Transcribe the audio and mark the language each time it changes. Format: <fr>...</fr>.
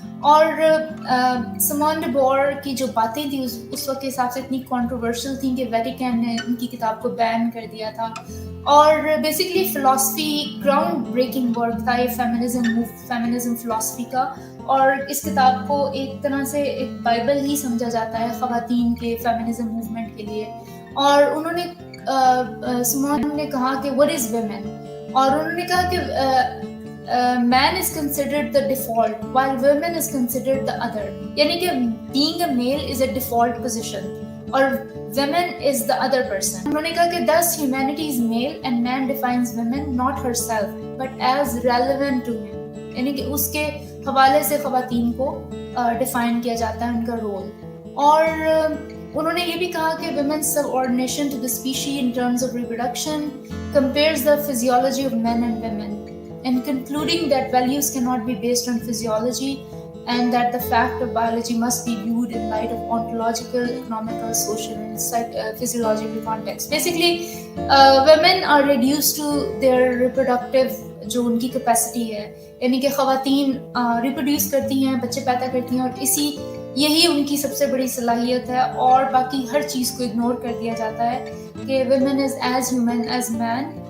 <ur>اور سیمون D bore کی جو باتیں تھیں اس وقت کے حساب سے اتنی کنٹروورشل تھیں کہ ویٹیکن نے ان کی کتاب کو بین کر دیا تھا. اور basically philosophy ground breaking work تھا یہ فیمنزم فلاسفی کا, اور اس کتاب کو ایک طرح سے ایک بائبل ہی سمجھا جاتا ہے خواتین کے فیمنزم موومنٹ کے لیے. اور انہوں نے سیمون نے کہا کہ</ur> <en>what is women,</en> <ur>اور انہوں نے کہا کہ</ur> <en>man is considered the default while women is considered the other.</en> <ur>یعنی کہ</ur> <en>being a male is a default position</en> <ur>اور</ur> <en>women is the other person.</en> <ur>انہوں نے کہا کہ</ur> <en>thus humanity is male and man defines women not herself but as relevant to him.</en> <ur>یعنی کہ اس کے حوالے سے خواتین کو ڈیفائن کیا جاتا ہے ان کا رول. اور انہوں نے یہ بھی کہا کہ</ur> <en>women's subordination to the species in terms of reproduction compares the physiology of men and women, and concluding that values cannot be based on physiology and that the fact of biology must be viewed in light of ontological, economical, social and physiological context. Basically, women are reduced to their reproductive</en> <ur>جو ان کی capacity ہے, یعنی کہ خواتین reproduce کرتی ہیں, بچے پیدا کرتی ہیں, اور یہی ان کی سب سے بڑی صلاحیت ہے, اور باقی ہر چیز کو اگنور کر دیا جاتا ہے کہ</ur> <en>women is as human as man.</en>